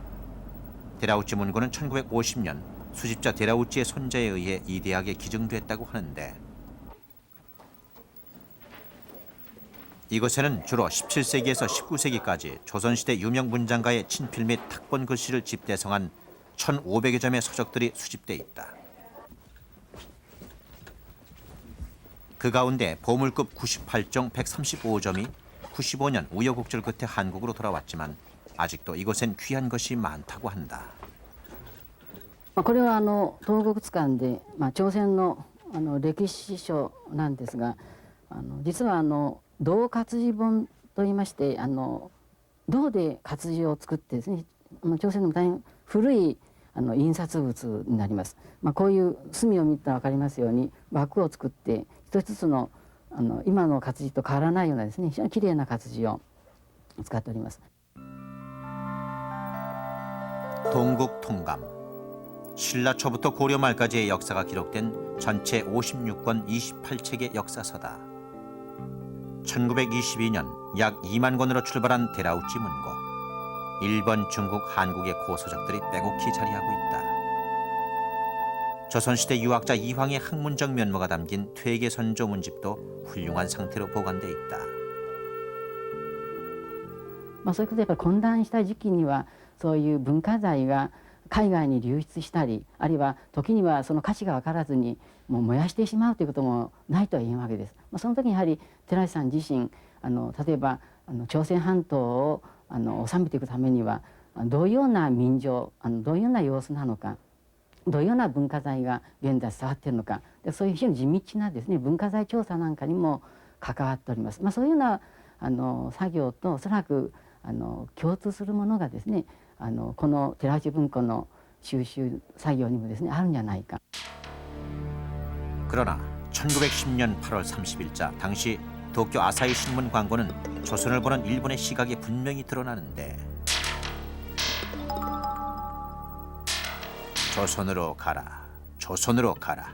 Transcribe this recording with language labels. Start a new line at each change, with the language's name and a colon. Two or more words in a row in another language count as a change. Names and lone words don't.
Korean: 데라우치 문고는 1950년 수집자 데라우치의 손자에 의해 이 대학에 기증됐다고 하는데 이곳에는 주로 17세기에서 19세기까지 조선시대 유명 문장가의 친필 및 탁본 글씨를 집대성한 1,500여 점의 서적들이 수집돼 있다. 그 가운데 보물급 98종 135점이 95년 우여곡절 끝에 한국으로 돌아왔지만 아직도 이곳엔 귀한 것이 많다고 한다.
Japanese: これは東国図鑑で、朝鮮の歴史書なんですが、実は銅活字本といいまして、銅で活字を作ってですね、朝鮮の大変古い印刷物になります。こういう隅を見たら分かりますように枠を作って一つずつの今の活字と変わらないようなですね、非常にきれいな活字を使っております。
Korean: 동국통감. 신라 초부터 고려 말까지의 역사가 기록된 전체 56권 28책의 역사서다. 1922년 약 2만 권으로 출발한 데라우치 문고. 일본, 중국, 한국의 고서적들이 빼곡히 자리하고 있다. 조선시대 유학자 이황의 학문적 면모가 담긴 퇴계선조 문집도 훌륭한 상태로 보관돼 있다.
Japanese: そういうことでやっぱり混乱した時期にはそういう文化財が海外に流出したり、あるいは時にはその価値が分からずにもう燃やしてしまうということもないとは言えんわけです。その時にやはり寺内さん自身例えば朝鮮半島を治めていくためにはどういうような民情どういうような様子なのか、どういうような文化財が現在伝わっているのか、でそういう非常に地道なですね文化財調査なんかにも関わっております。そういうような作業とおそらく共通するものがですねこの寺内文庫の収集作業にもですねあるんじゃないか。
Korean: 그러나 1910년 8월 30일자 당시 도쿄 아사히 신문 광고는 조선을 보는 일본의 시각이 분명히 드러나는데 조선으로 가라, 조선으로 가라.